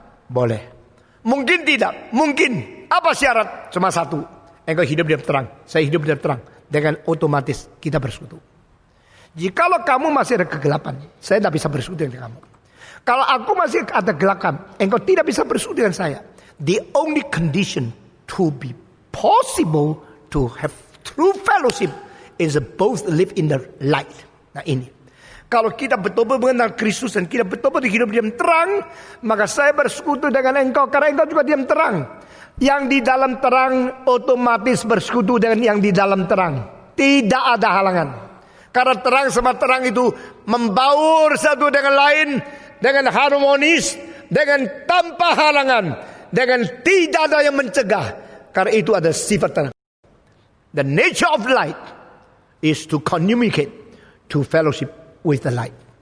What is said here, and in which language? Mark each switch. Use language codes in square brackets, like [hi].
[id] Boleh. Mungkin tidak. Mungkin. Apa syarat? Cuma satu. Engkau hidup di dalam terang. Saya hidup di dalam terang. Dengan otomatis kita bersekutu. Jikalau kamu masih ada kegelapan, saya tidak bisa bersekutu dengan kamu. Kalau aku masih ada kegelapan, engkau tidak bisa bersekutu dengan saya. [en] The only condition to be possible to have true fellowship is both live in the light. [id] Nah ini. Kalau kita betul-betul mengenal Kristus dan kita betul-betul hidup di dalam terang, maka saya bersekutu dengan engkau karena engkau juga di dalam terang. Yang di dalam terang otomatis bersekutu dengan yang di dalam terang. Tidak ada halangan. Karena terang sama terang itu membaur satu dengan lain, dengan harmonis, dengan tanpa halangan, dengan tidak ada yang mencegah. Karena itu ada sifat terang. [en] The nature of light is to communicate, to fellowship with the light.